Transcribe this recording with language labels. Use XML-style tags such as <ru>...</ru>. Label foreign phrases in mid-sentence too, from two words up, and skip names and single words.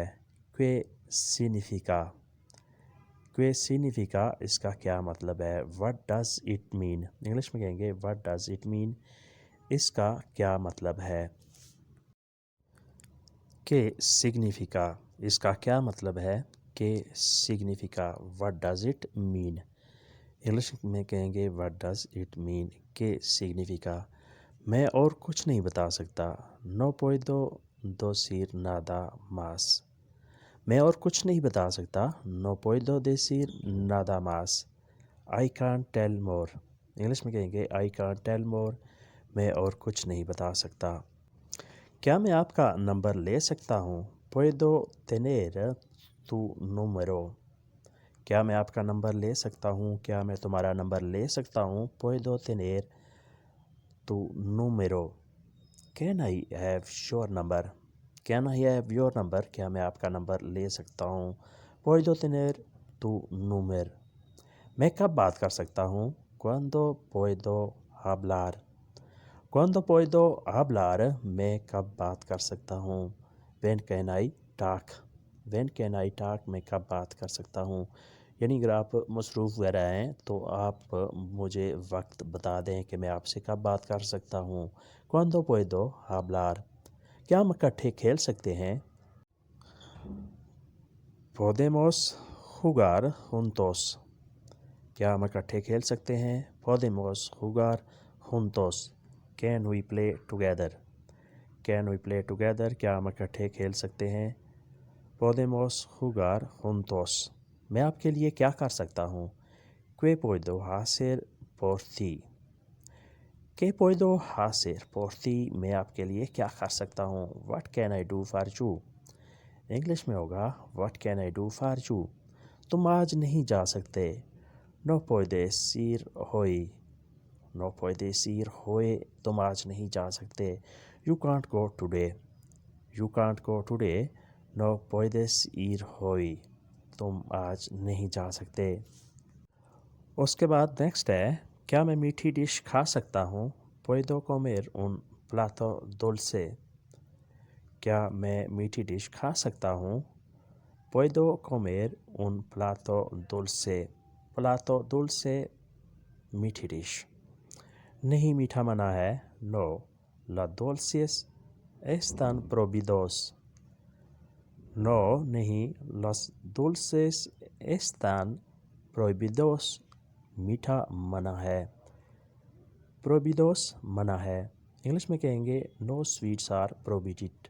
<es>qué significa، qué significa،</es> <ur>اس کا کیا مطلب ہے؟</ur> <en>what does it mean،</en> <ur>انگلش میں کہیں گے</ur> <en>what does it mean،</en> <ur>اس کا کیا مطلب ہے؟</ur> <es>qué significa،</es> <ur>اس کا کیا مطلب ہے؟</ur> <es>qué significa،</es> <en>what does it mean،</en> <ur>انگلش میں کہیں گے</ur> <en>what does it mean،</en> <es>qué significa،</es> <ur>میں اور کچھ نہیں بتا سکتا،</ur> <es>no puedo decir nada más،</es> <ur>میں اور کچھ نہیں بتا سکتا،</ur> <es>no puedo decir nada más،</es> <en>I can't tell more،</en> <ur>انگلش میں کہیں گے</ur> <en>I can't tell more،</en> <ur>میں اور کچھ نہیں بتا سکتا۔ کیا میں آپ کا نمبر لے سکتا ہوں؟</ur> <es>puedo tener tu número۔</es> <ur>کیا میں آپ کا نمبر لے سکتا ہوں؟ کیا میں تمہارا نمبر لے سکتا ہوں؟</ur> <es>puedo tener tu número۔</es> <en>Can I have your number؟ Can I have your number؟</en> <ur>کیا میں آپ کا نمبر لے سکتا ہوں؟</ur> <es>puedo tener tu número۔</es> <ur>میں کب بات کر سکتا ہوں؟</ur> <es>cuando puedo hablar۔ cuando puedo hablar،</es> <ur>میں کب بات کر سکتا ہوں؟</ur> <en>when can I talk۔ when can I talk،</en> <ur>میں کب بات کر سکتا ہوں؟ یعنی اگر آپ مصروف وغیرہ ہیں تو آپ مجھے وقت بتا دیں کہ میں آپ سے کب بات کر سکتا ہوں۔</ur> <es>cuando puedo hablar۔</es> <ur>کیا ہم اکٹھے کھیل سکتے ہیں؟</ur> <es>podemos jugar juntos۔</es> <ur>کیا ہم اکٹھے کھیل سکتے ہیں؟</ur> <es>podemos jugar juntos۔</es> <en>can we play together۔ can we play together،</en> <ur>کیا ہم اکٹھے کھیل سکتے ہیں؟</ur> <es>podemos jugar juntos۔</es> <ur>میں آپ کے لیے کیا کر سکتا ہوں؟</ur> <es>¿Qué puedo hacer por ti؟ ¿Qué puedo hacer por ti،</es> <ur>میں آپ کے لیے کیا کر سکتا ہوں؟</ur> <en>What can I do for you؟</en> <ur>انگلش میں ہوگا</ur> <en>What can I do for you؟</en> <ur>تم آج نہیں جا سکتے۔</ur> <es>No puedes ir hoy۔ No puedes ir hoy،</es> <ur>تم آج نہیں جا سکتے۔</ur> <en>You can't go today۔ You can't go today۔</en> <es>No puedes ir hoy،</es> <ur>تم آج نہیں جا سکتے۔ اس کے بعد نیکسٹ ہے، کیا میں میٹھی ڈش کھا سکتا ہوں؟</ur> <es>puedo comer un plato dulce۔</es> <ur>کیا میں میٹھی ڈش کھا سکتا ہوں؟</ur> <es>puedo comer un plato dulce۔ plato dulce</es> <ur>میٹھی ڈش۔ نہیں میٹھا منع ہے۔</ur> <es>no los dulces están prohibidos۔ no نہیں los dulces están prohibidos،</es> <ur>میٹھا منع ہے۔ prohibidos منع ہے۔ انگلش میں کہیں گے</ur> <en>no sweets are prohibited۔</en>